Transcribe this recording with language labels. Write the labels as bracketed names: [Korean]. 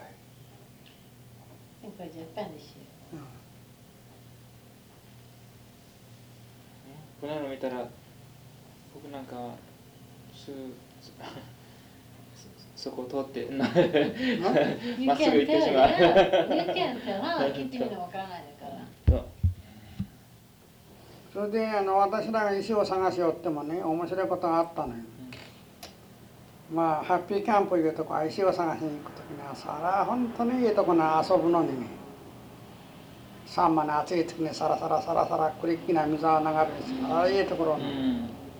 [Japanese] やっぱりジャパンでしょ、こんなの見たら僕なんかはそこを通ってまっすぐ行ってしまう。 [English] You can tell, you can tell. [Japanese] 聞いてみても分からないから。それで私らが石を探しよってもね、面白いことがあったのよ。まあ、ハッピーキャンプいうとこ、石を探しに行くときには、そら本当にいいとこな、遊ぶのにね。サンマの暑い時にサラサラサラサラ、クリッキーな水が流れるし、そらいいところに。